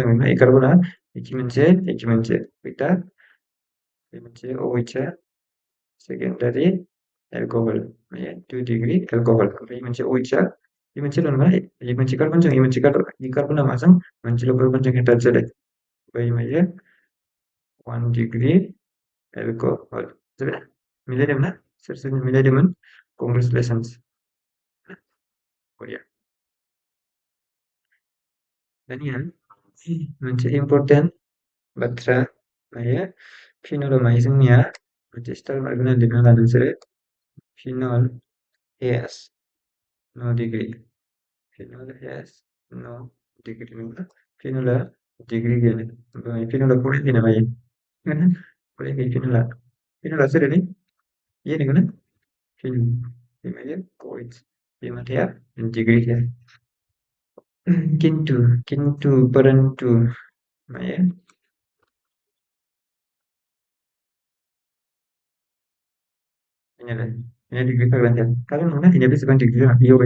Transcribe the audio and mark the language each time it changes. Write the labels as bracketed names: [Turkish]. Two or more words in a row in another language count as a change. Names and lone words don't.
[Bodo] नोंना इ कार्बना इखि मोनसे खैथा इ मोनसे OH आ [English] secondary alcohol [Bodo] मायो 2 [English] degree alcohol [Bodo] ओमफ्राय मोनसे OH आ इ मोनसेल' नङा इ मोनसे कार्बनजों इ मोनसे इ कार्बना माजों मोनसेल' कार्बनजों एटाच जादों ओमफ्राय मायो 1 [English] degree alcohol [Bodo] जाबाय मिलायदोंमोन ना सोर सोरनि मिलायदोंमोन कंग्रेचुलेसन्स बरिया दानिया मोनसे इम्पर्टेन्ट बाथ्रा मायो फिनल मायो जोंनिया मोनसे [English] star mark [Bodo] होना लिरना ला नोंसोरो [English] phenol has no degree phenol has no degree [Bodo] नंगौना फिनला डिग्री गैया ओमफ्राय फिनला फरायाखै ना मायो फरायाखै फिनला सोरलै ये नंगौना फिन बे मायो कोइट बे माथाया डिग्री गैया [Hindi] किन्तु परन्तु [Bodo] मायो ini डिग्री थागोन थाया थागोन नङा इनिया बेसेबां डिग्री दङ इ